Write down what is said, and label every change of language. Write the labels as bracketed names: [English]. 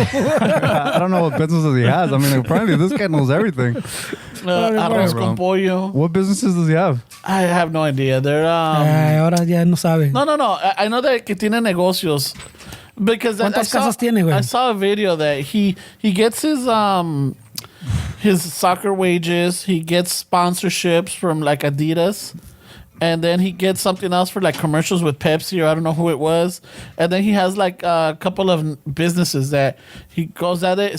[English] I don't know what businesses he has. I mean, apparently this guy knows everything. [Spanish] Arroz con pollo. [English] What businesses does he have? I have no idea. They're [Spanish] Ay, ahora ya no sabe. No. [English] I know that [Spanish] que tiene negocios. [English] Because [Spanish] ¿Cuántas casas tiene, güey? [English] I saw a video that he gets his soccer wages, he gets sponsorships from like Adidas, and then he gets something else for like commercials with Pepsi or I don't know who it was, and then he has like a couple of businesses that he goes at it.